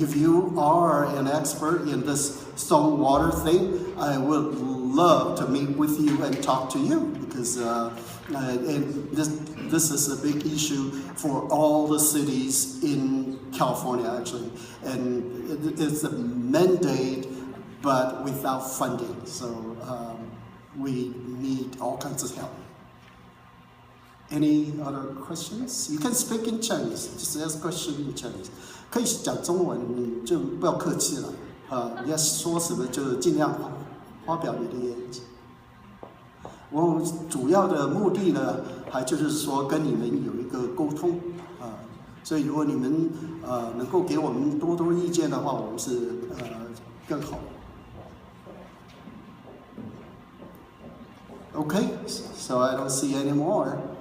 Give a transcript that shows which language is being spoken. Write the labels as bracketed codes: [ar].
[en] If you are an expert in this stormwater thing, I would love to meet with you and talk to you because and this is a big issue for all the cities in California, actually. And it's a mandate, but without funding. So we need all kinds of help. Any other questions? You can speak in Chinese. Just ask question in Chinese. [zh] 可以讲中文，你就不要客气了。你要说什么就尽量发表你的言语。我们主要的目的呢，还就是说跟你们有一个沟通所以如果你们能够给我们多意见的话，我们是更好。 [en] Okay, so I don't see any more.